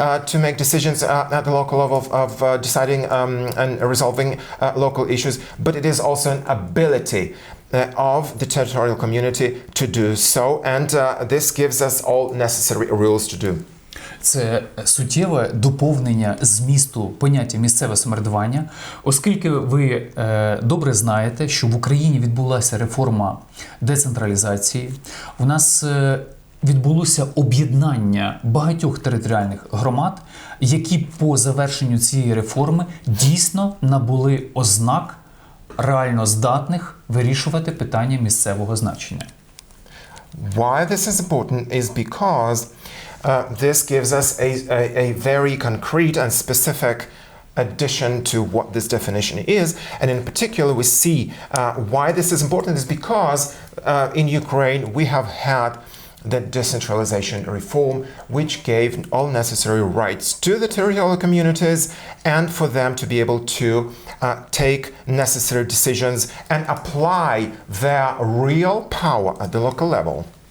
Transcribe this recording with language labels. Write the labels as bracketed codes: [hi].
[en] to make decisions at the local level of deciding and resolving local issues, but it is also an ability of the territorial community to do so, and this gives us all necessary rules to do. [uk] Це суттєве доповнення змісту поняття місцеве самоврядування, оскільки ви добре знаєте, що в Україні відбулася реформа децентралізації. У нас відбулося об'єднання багатьох територіальних громад, які по завершенню цієї реформи дійсно набули ознак реально здатних вирішувати питання місцевого значення. [en] Why this is important is because this gives us a very concrete and specific addition to what this definition is. And in particular, we see why this is important is because in Ukraine we have had the decentralization reform, which gave all necessary rights to the territorial communities and for them to be able to take necessary decisions and apply their real power at the local level.